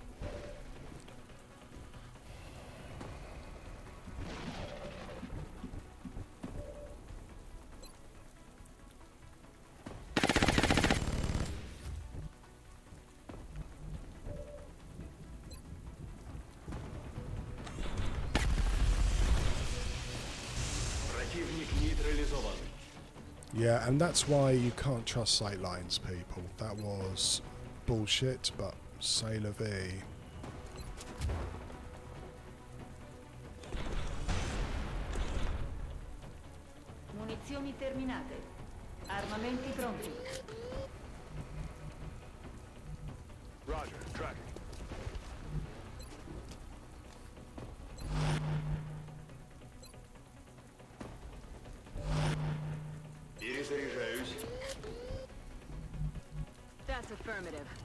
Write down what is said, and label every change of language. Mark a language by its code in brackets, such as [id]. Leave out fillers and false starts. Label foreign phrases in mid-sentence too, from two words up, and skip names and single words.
[en] Yeah, and that's why you can't trust sightlines, people. That was bullshit, but [fr] c'est la vie. [it] Munizioni terminate. Armamenti pronti. [en] Roger, tracking. [ru] Перезаряжаюсь. [en] That's affirmative.